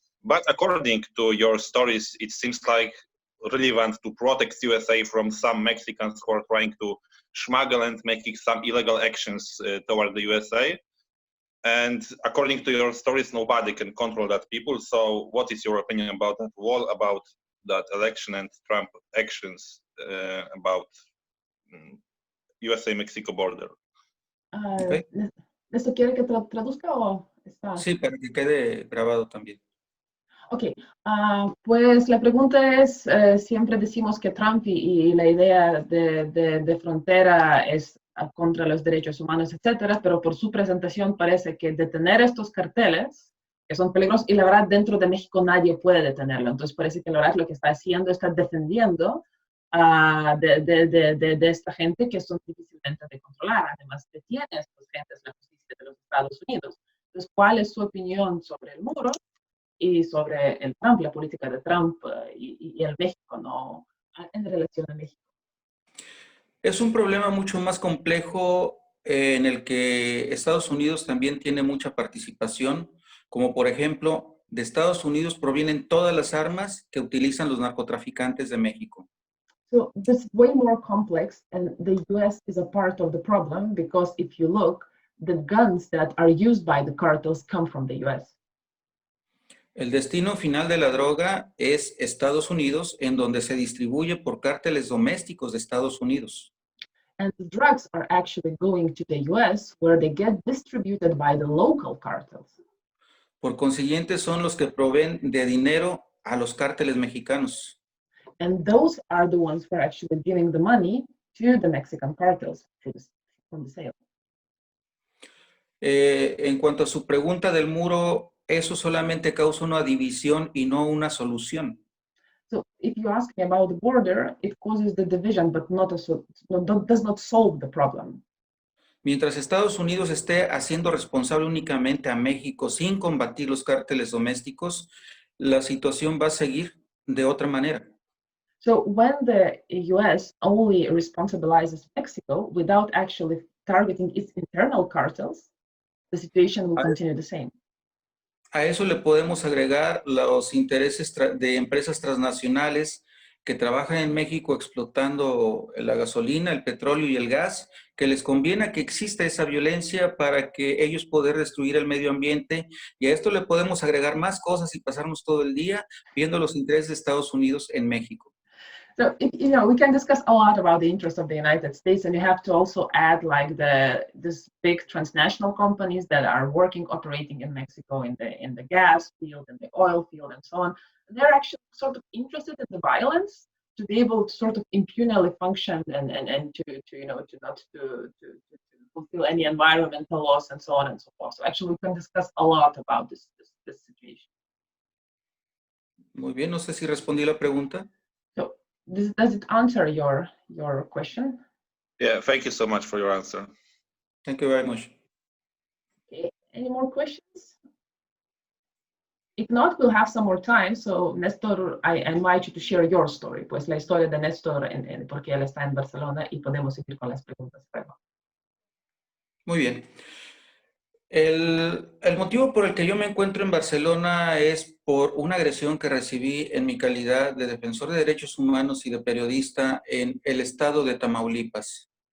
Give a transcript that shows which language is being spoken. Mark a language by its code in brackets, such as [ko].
[en] But according to your stories, it seems like relevant to protect USA from some Mexicans who are trying to smuggle and making some illegal actions toward the USA. And according to your stories, nobody can control that people. So what is your opinion about that wall, about that election and Trump actions about USA-Mexico border? Okay. [es] ¿Esto quiere que traduzca o está? Sí, para que quede grabado también. Ok, pues la pregunta es, siempre decimos que Trump y la idea de frontera es contra los derechos humanos, etcétera, pero por su presentación parece que detener estos carteles, que son peligrosos, y la verdad dentro de México nadie puede detenerlo, entonces parece que la verdad lo que está haciendo está defendiendo de esta gente que son difícilmente de controlar, además detiene a estas gentes la justicia de los Estados Unidos. Entonces, ¿cuál es su opinión sobre el muro y sobre el Trump, la política de Trump y el México, ¿no? En relación a México? Es un problema mucho más complejo en el que Estados Unidos también tiene mucha participación, como por ejemplo, de Estados Unidos provienen todas las armas que utilizan los narcotraficantes de México. [en] So this is way more complex, and the US is a part of the problem because if you look, the guns that are used by the cartels come from the US. [es] El destino final de la droga es Estados Unidos, en donde se distribuye por cárteles domésticos de Estados Unidos. [en] And the drugs are actually going to the US, where they get distributed by the local cartels. [es] Por consiguiente, son los que proveen de dinero a los cárteles mexicanos. [en] And those are the ones who are actually giving the money to the Mexican cartels from the sale. [es] En cuanto a su pregunta del muro, eso solamente causa una división y no una solución. [en] So if you ask me about the border, it causes the division, but does not solve the problem. [es] Mientras Estados Unidos esté haciendo responsable únicamente a México sin combatir los cárteles domésticos, la situación va a seguir de otra manera. [en] So when the US only responsibilizes Mexico without actually targeting its internal cartels, the situation will continue the same. [es] A eso le podemos agregar los intereses de empresas transnacionales que trabajan en México explotando la gasolina, el petróleo y el gas, que les conviene que exista esa violencia para que ellos puedan destruir el medio ambiente. Y a esto le podemos agregar más cosas y pasarnos todo el día viendo los intereses de Estados Unidos en México. [en] So, you know, we can discuss a lot about the interests of the United States, and you have to also add like this big transnational companies that are working, operating in Mexico in the gas field, in the oil field, and so on. And they're actually sort of interested in the violence to be able to sort of impunely function and to you know to not to fulfill any environmental laws and so on and so forth. So actually, we can discuss a lot about this situation. [es] Muy bien, no sé si respondí la pregunta. [en] So, does it answer your question? Yeah, thank you so much for your answer. Thank you very much. Okay, any more questions? If not, we'll have some more time. So, Néstor, I invite you to share your story, [es] pues la historia de Néstor en por qué él está en Barcelona y podemos seguir con las preguntas luego. Muy bien. El motivo por el que yo me encuentro en Barcelona es por una agresión que recibí en mi calidad de defensor de derechos humanos y de periodista en el estado de Tamaulipas.